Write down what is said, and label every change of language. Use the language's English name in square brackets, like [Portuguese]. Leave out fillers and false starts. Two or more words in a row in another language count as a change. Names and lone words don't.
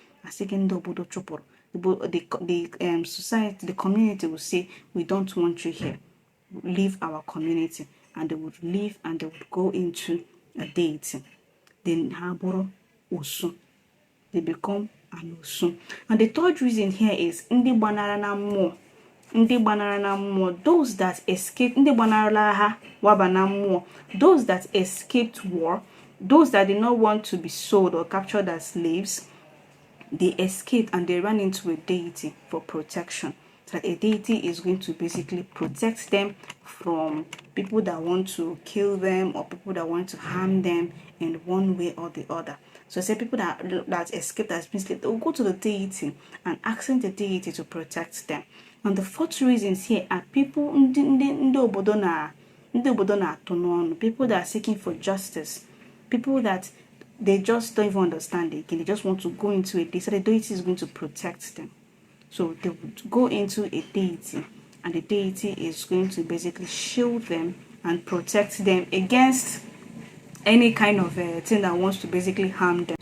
[English] The society, the community will say, we don't want you here. Leave our community, and they would leave and they would go into a deity, then [Igbo] haboro Osu. [English] They become an Osu. And the third reason here is [Igbo] Ndi Banara na Mmụọ. Ndị gbanara na mmụọ, [English] those that escaped, [Igbo] ndị gbanarala ha waba na mmụọ, [English] those that escaped war, those that did not want to be sold or captured as slaves, they escaped and they ran into a deity for protection. So a deity is going to basically protect them from people that want to kill them or people that want to harm them in one way or the other. So say people that escaped as slaves, they will go to the deity and asking the deity to protect them. And the fourth reasons here are people [Igbo] ndị obodo na-atụ n'ọnụ, [English] people that are seeking for justice, people that they just don't even understand it again. They just want to go into a deity. So the deity is going to protect them. So they would go into a deity, and the deity is going to basically shield them and protect them against any kind of thing that wants to basically harm them.